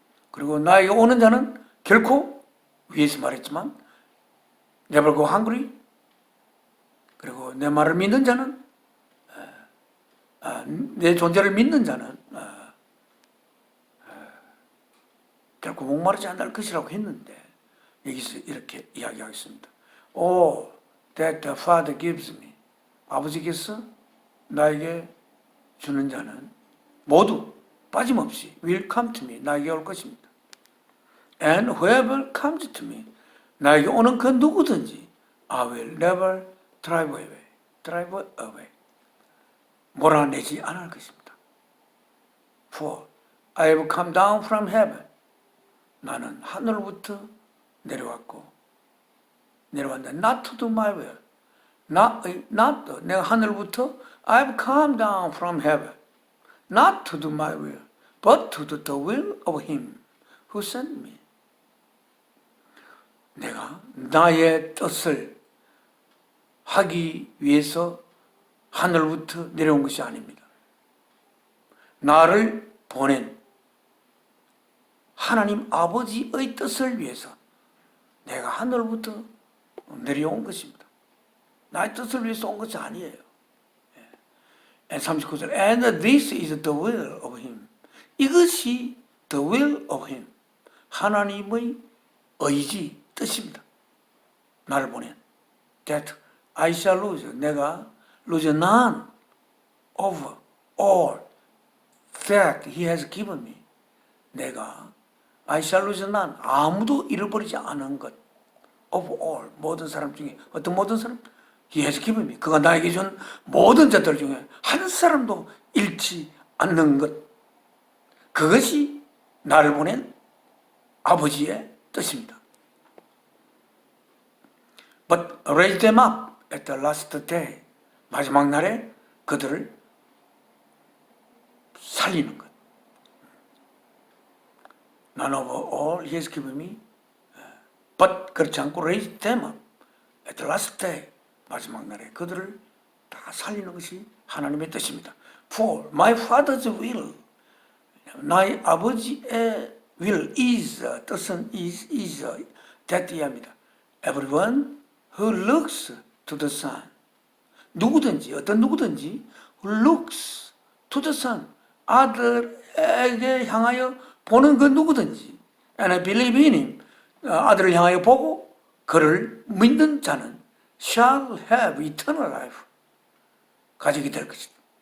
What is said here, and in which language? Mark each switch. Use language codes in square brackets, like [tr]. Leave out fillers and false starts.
[ko] 그리고 나에게 오는 자는 결코 위에서 말했지만 [en] never go hungry [ko] 그리고 내 말을 믿는 자는 내 존재를 믿는 자는 결코 목마르지 않을 것이라고 했는데 여기서 이렇게 이야기하겠습니다. [en] Oh, that the Father gives me. [ko] 아버지께서 나에게 주는 자는 모두 빠짐없이 [en] will come to me. [ko] 나에게 올 것입니다. [en] And whoever comes to me. [ko] 나에게 오는 그 누구든지 [en] I will never drive away. [ko] 몰아내지 않을 것입니다. [en] For I have come down from heaven. [ko] 나는 하늘로부터 내려왔는데 [en] not to do my will. [ko] 내가 하늘로부터 [en] I have come down from heaven. Not to do my will, but to do the will of him who sent me. [ko] 내가 나의 뜻을 하기 위해서 하늘부터 내려온 것이 아닙니다. 나를 보낸 하나님 아버지의 뜻을 위해서 내가 하늘부터 내려온 것입니다. 나의 뜻을 위해서 온 것이 아니에요. [en] 39절 And this is the will of him. [ko] 이것이 [en] the will of him. [ko] 하나님의 의지, 뜻입니다. 나를 보낸 [en] That I shall lose. 내가 lose none of all that he has given me. 내가 I shall lose none. [ko] 아무도 잃어버리지 않은 것. [en] of all. [ko] 모든 사람 중에 어떤 모든 사람? [en] He has given me. [ko] 그가 나에게 준 모든 자들 중에 한 사람도 잃지 않는 것. 그것이 나를 보낸 아버지의 뜻입니다. [en] But raise them up at the last day. [ko] 마지막 날에 그들을 살리는 것. [en] None of all he has given me. But [ko] 그렇지 않고 [en] raise them up at the last day. [ko] 마지막 날에 그들을 다 살리는 것이 하나님의 뜻입니다. [en] For my father's will. [ko] 나의 아버지의 [en] will is, 뜻은 is that 이합니다. Everyone who looks to the Son. [ko] 누구든지, 어떤 누구든지 [en] who looks to the Son. [ko] 아들에게 향하여 보는 그 누구든지 [en] and I believe in him. [ko] 아들을 향하여 보고 그를 믿는 자는 [en] shall have eternal life [ko] 가지게 될 것이다.